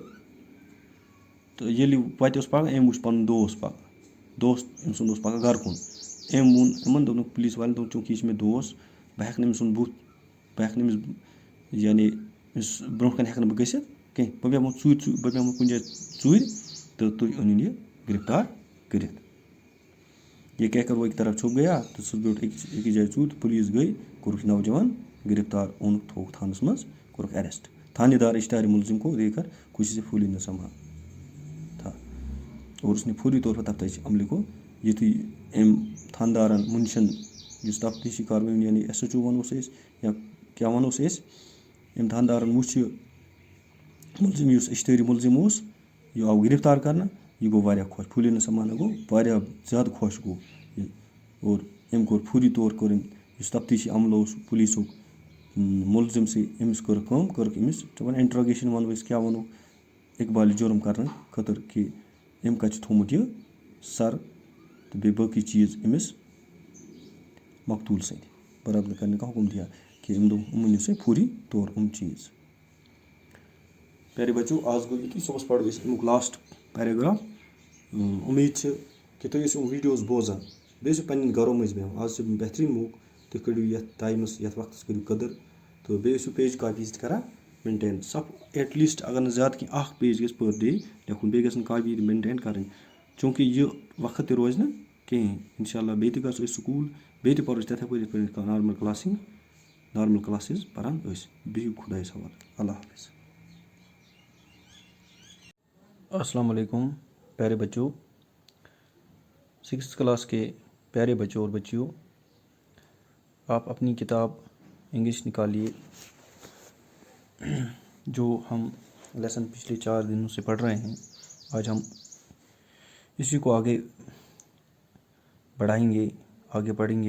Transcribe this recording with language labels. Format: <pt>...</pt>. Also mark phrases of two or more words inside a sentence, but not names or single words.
<ks>تہٕ ییٚلہِ یہِ وَتہِ اوس پَکان أمۍ وٕچھ پَنُن دوس پَکان, دوست أمۍ سُنٛد اوس پَکان گرٕ کُن. أمۍ ووٚن یِمن دوٚپنُکھ پُلیٖس والٮ۪ن دوٚپُن چوٗنٛکہِ یہِ چھُ مےٚ دوس بہٕ ہٮ۪کہٕ نہٕ أمۍ سُنٛد بُتھ بہٕ ہٮ۪کہٕ نہٕ أمِس یعنی أمِس برونٛہہ کَنہِ ہٮ۪کہٕ نہٕ بہٕ گٔژھِتھ کینٛہہ, بہٕ بیٚہمو بہٕ بیٚہمو کُنہِ جایہِ ژوٗرِ تہٕ تُہۍ أنِو یہِ گِرفتار کٔرِتھ.</ks> <ur>یہ کہہ کر وہ ایک طرف چھُپ گیا</ur> <ks>تہٕ سُہ بیوٗٹھ أکِس جایہِ ژوٗرِ تہٕ پُلیٖس گٔے کوٚرُکھ نوجوان گِرفتار, اوٚنُکھ تھووُکھ تھانس منٛز کوٚرُکھ ایرٮ۪سٹ.</ks> <ur>تھانے دار اشتہارِ مُلزِم کو دے کر خوشی سے پھوٗلی نہ سما تھا اور اس نے فوری طور پر تفتیشی عملے کو</ur> <ks>یُتھُے أمۍ تھاندارن مُنشن یُس تفتیشی کاروٲیی یعنی SHO وَنوس أسۍ یا کیٛاہ وَنوس أسۍ, أمۍ تھاندارن وٕچھ یہِ مُلزِم یُس اشتہٲری مُلزِم اوس یہِ آو گِرفتار کرنہٕ, یہِ گوٚو واریاہ خۄش.</ks> <ur>پھوٗلی نہ سمانا</ur> <ks>گوٚو واریاہ زیادٕ خۄش گوٚو یہِ. اور أمۍ کوٚر فوری طور کوٚر أمۍ یُس تفتیشی عملہٕ اوس پُلیٖسُک مُلزِم سے أمِس کٔرٕکھ کٲم کٔرٕکھ أمِس دَپان اِنٹرٛوگیشن وَنو أسۍ کیٛاہ وَنو اقبالہِ جُرم کرنہٕ خٲطرٕ کہِ أمۍ کَتہِ چھُ تھوٚومُت یہِ سر تہٕ بیٚیہِ باقٕے چیٖز أمِس مقتوٗل سٕنٛدۍ برابر کرنہٕ</ks> <ur>کا حُکم دِیا</ur> <ks>کہِ أمۍ دوٚپ یِمن نِیِو سا فوری طور یِم چیٖز.</ks> <ur>پیارے بچو</ur> <ks>آز گوٚو یُتُے صُبحس پَرو أسۍ اَمیُک لاسٹ پیراگراف. اُمید چھِ کہِ تُہۍ ٲسِو یِم ویٖڈیوز بوزان بیٚیہِ ٲسِو پنٕنٮ۪ن گرو منٛز بیٚہوان. آز چھُ بہتریٖن موقعہٕ تُہۍ کٔرِو یَتھ ٹایمَس یَتھ وقتَس کٔرِو قدٕر تہٕ بیٚیہِ ٲسِو</ks> <en>page copies</en> <ks>تہِ کران مینٹین.</ks> <en>at least</en> <ks>اگر نہٕ زیادٕ کینٛہہ اکھ پیج گژھِ</ks> <en>per day</en> <ks>لیکھُن, بیٚیہِ گژھن کاپی تہِ مینٹین کَرٕنۍ چوٗنٛکہِ یہِ وقت تہِ روزِ نہٕ کِہیٖنۍ. اِنشاء اللہ بیٚیہِ تہِ گژھو أسۍ سکوٗل بیٚیہِ تہِ پَرو أسۍ تِتھَے پٲٹھۍ یِتھ پٲٹھۍ</ks> <en>normal classes</en> <ks>پَران ٲسۍ. بِہِو خۄدایَس حوالہٕ. اللہ حافظ.</ks> <ur>السلام علیکم پیارے بچوں, 6th کلاس کے پیارے بچوں اور بچیوں, آپ اپنی کتاب انگلش نکالیے. جو ہم لیسن پچھلے 4 دنوں سے پڑھ رہے ہیں آج ہم اسی کو آگے بڑھائیں گے, آگے پڑھیں گے.</ur>